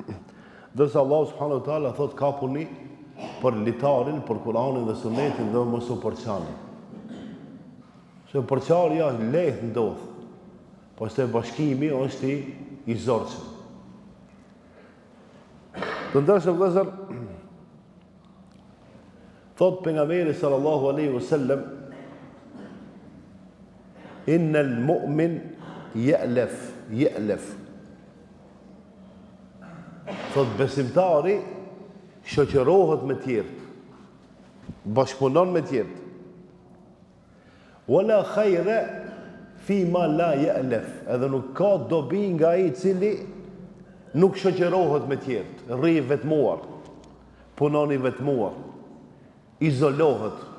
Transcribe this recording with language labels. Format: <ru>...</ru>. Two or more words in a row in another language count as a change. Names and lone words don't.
<sq>Dërsa Allahu</sq> <ar>سبحانه وتعالى</ar> <sq>thot kapuni për litarin, për Kur'anin dhe Sunetin dhe mos u përçani. Se përçarja lehtë ndodh, pastaj bashkimi është I zorçëm. Të ndershëm vëllezër, thot pejgamberi</sq> <ar>صلى الله عليه وسلم, إن المؤمن يألف.</ar> <sq>Thot besimtari shoqërohet me tjerët, bashkëpunon me tjerët.</sq> <ar>ولا خير فيما لا يألف,</ar> <sq>edhe nuk ka dobi nga ai I cili nuk shoqërohet me tjerët, rri vetmuar, punon I vetmuar, izolohet.</sq>